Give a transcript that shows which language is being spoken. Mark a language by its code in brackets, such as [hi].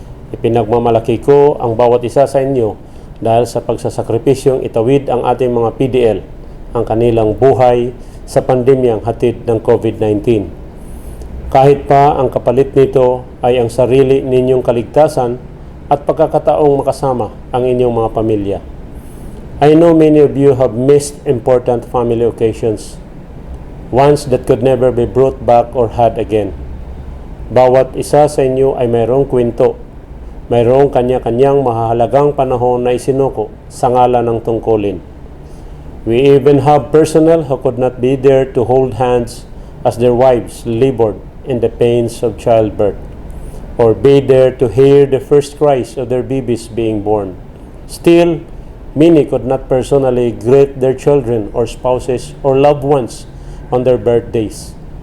[tl] Ipinagmamalaki ko ang bawat isa sa inyo dahil sa pagsasakripisyong itawid ang ating mga PDL, ang kanilang buhay sa pandemyang hatid ng COVID-19. Kahit pa ang kapalit nito ay ang sarili ninyong kaligtasan at pagkakataong makasama ang inyong mga pamilya. [en] I know many of you have missed important family occasions, ones that could never be brought back or had again. [tl] Bawat isa sa inyo ay mayroong kwento, mayroong kanya-kanyang mahahalagang panahon na isinuko sa ngalan ng tungkulin. [en] We even have personnel who could not be there to hold hands as their wives labored in the pains of childbirth, or be there to hear the first cries of their babies being born. Still, many could not personally greet their children or spouses or loved ones on their birthdays.